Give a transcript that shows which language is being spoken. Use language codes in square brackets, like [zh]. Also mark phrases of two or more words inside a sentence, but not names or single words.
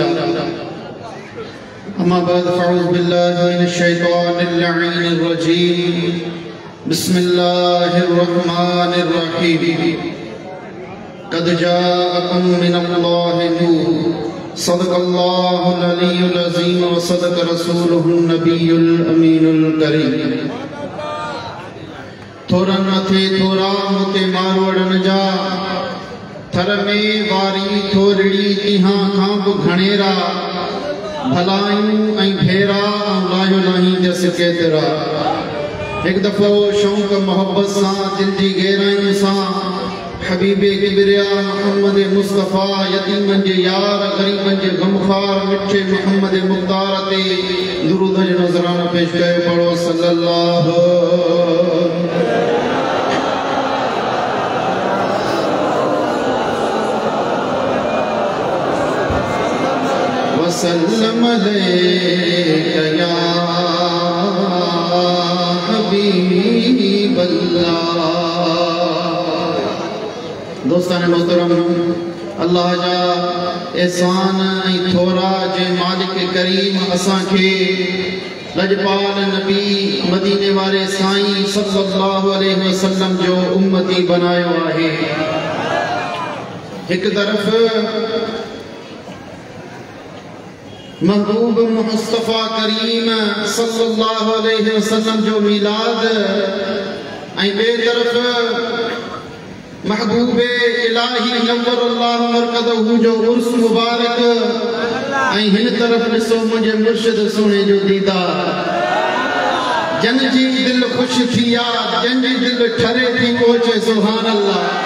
[ar] أما بعد فأعوذ بالله من الشيطان اللعين الرجيم. بسم الله الرحمن الرحيم. قد جاءكم من الله نور صدق الله العلي العظيم وصدق رسوله النبي الأمين الكريم. [sd] थोरा न थे थोरा मुते मारवड़न जा थर में वारी थोरड़ी तिहां खां बि घणेरा भलायूं ऐं भेरा लायो नहीं जस केतिरा। एक दफ़ो शौक़ मोहब्बत सां दिल जी गहराइयुनि सां हबीबे किबरिया मोहम्मद मुस्तफ़ा यतीमन जे यार गरीबन जे गमखार मिठे मोहम्मद मुख्तार ते दुरूद जो नज़राना पेश कयो। [ar] पढ़ो صلى الله وسلم عليك يا حبيب الله. [sd] दोस्तान मोहतरम, अल्लाह जा एहसान ऐं थोरा जे मालिक करीम असां खे लजपाल नबी मदीने वाले साईं [ar] صلى الله عليه وسلم [sd] जो उम्मती बनायो आहे। एक तरफ महबूब मुस्तफ़ा करीम [ar] صلى الله عليه وسلم [sd] जो मीलाद ऐं ॿिए तरफ़ महबूब इलाही [ar] نور الله مرقده [sd] जो उर्स मुबारक ऐं हिन तरफ़ ॾिसो मुंहिंजे मुर्शिद सोने जो दीदार जन जी दिल ख़ुशि थी आहे जन जी दिल ठरे थी पहुचे [ar] سبحان الله